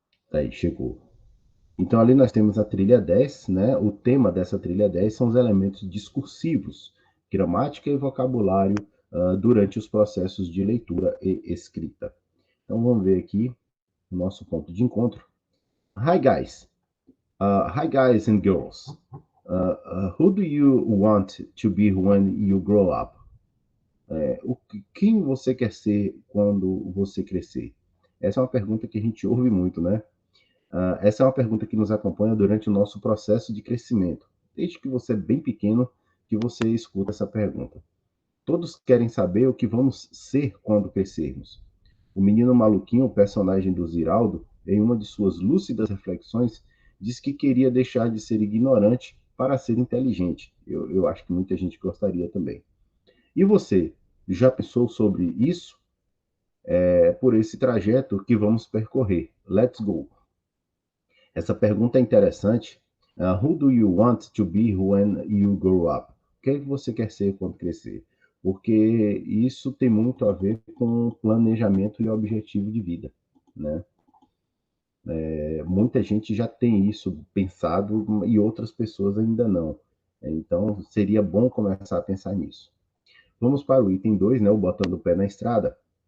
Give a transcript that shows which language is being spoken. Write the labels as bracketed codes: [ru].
[pt] Aí, chegou. Então, ali nós temos a trilha 10, né? O tema dessa trilha 10 são os elementos discursivos, gramática e vocabulário durante os processos de leitura e escrita. Então, vamos ver aqui o nosso ponto de encontro. [en] Hi, guys. Hi, guys and girls. Who do you want to be when you grow up? [pt] Quem você quer ser quando você crescer? Essa é uma pergunta que a gente ouve muito, né? Essa é uma pergunta que nos acompanha durante o nosso processo de crescimento. Desde que você é bem pequeno, que você escuta essa pergunta. Todos querem saber o que vamos ser quando crescermos. O menino maluquinho, o personagem do Ziraldo, em uma de suas lúcidas reflexões, diz que queria deixar de ser ignorante para ser inteligente. Eu acho que muita gente gostaria também. E você, já pensou sobre isso? É por esse trajeto que vamos percorrer. [en] Let's go! [pt] Essa pergunta é interessante. [en] Who do you want to be when you grow up? [pt] O que você quer ser quando crescer? Porque isso tem muito a ver com planejamento e objetivo de vida, né? Muita gente já tem isso pensado e outras pessoas ainda não. Então, seria bom começar a pensar nisso. Vamos para o item 2, né? O botando o pé na estrada.